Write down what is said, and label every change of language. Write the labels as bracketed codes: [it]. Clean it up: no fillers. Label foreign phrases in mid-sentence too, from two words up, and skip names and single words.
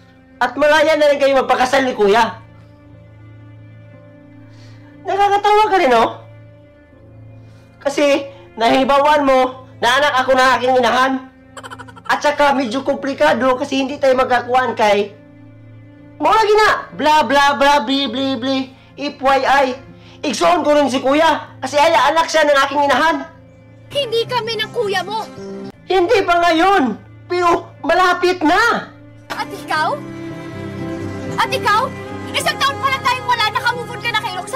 [tl] At malaya na rin kayo magpakasal ni Kuya. Nakakatawa ka rin, no? Kasi nahibawan mo na anak ako na aking inahan. At saka medyo komplikado kasi hindi tayo magkakuan kay mga lagi na bla bla bla bli bli bli FYI. [ceb] Igsoon ko [tl] rin si Kuya kasi anak siya ng aking inahan. Hindi kami ng kuya mo. Hindi pa ngayon, pero malapit na. At ikaw? At ikaw? Isang taon pa lang tayong wala, nakamove on ka na kay Roxanne.